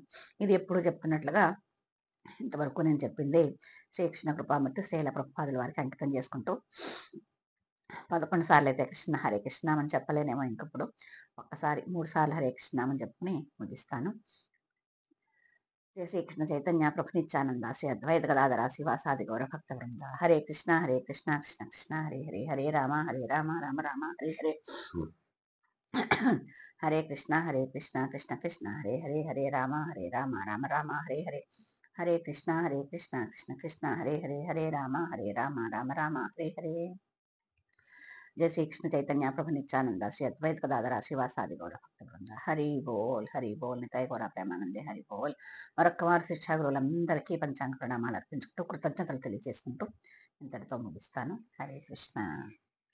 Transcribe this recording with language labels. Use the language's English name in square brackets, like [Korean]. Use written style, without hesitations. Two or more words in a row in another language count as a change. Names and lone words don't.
[Telugu] ఇది ఎప్పుడు చెప్తున్నట్లుగా ఇంతవరకు నేను చెప్పింది శ్రీకృష్ణ కృపామూర్తి శ్రీల ప్రభుపాదుల వారికి అంకితం చేసుకుంటూ 11 సార్లు అయితే కృష్ణ హరే కృష్ణ అని చెప్పలేనేమో ఇంకప్పుడు. ఒక్కసారి 3 సార్లు హరే కృష్ణ అని చెప్పుకుని ముగిస్తాను. [Sanskrit] జయ శ్రీకృష్ణ చైతన్య ప్రభు నిత్యానంద శ్రీ అద్వైత గదాధర శ్రీవాసాది గౌర భక్త వృంద. హరే కృష్ణ కృష్ణ కృష్ణ హరే హరే, హరే రామ రామ రామ హరే హరే, హరే కృష్ణ కృష్ణ కృష్ణ హరే హరే, హరే రామ రామ రామ హరే హరే, హరే కృష్ణ కృష్ణ కృష్ణ హరే హరే, హరే రామ రామ రామ హరే హరే. జయ శ్రీకృష్ణ చైతన్య ప్రభు నిత్యానంద శ్రీ అద్వైత గదాధర శ్రీవాసాది గౌర భక్త బృంద. [Bangla] హరి బోల్ నితాయ గౌర ప్రేమానందే హరి బోల్. [Telugu] మరొక్కవారు శిక్షా గురువులందరికీ పంచాంగ ప్రణామాలు అర్పించుకుంటూ కృతజ్ఞతలు తెలియజేసుకుంటూ ఇంతటితో ముగిస్తాను. హరే కృష్ణ.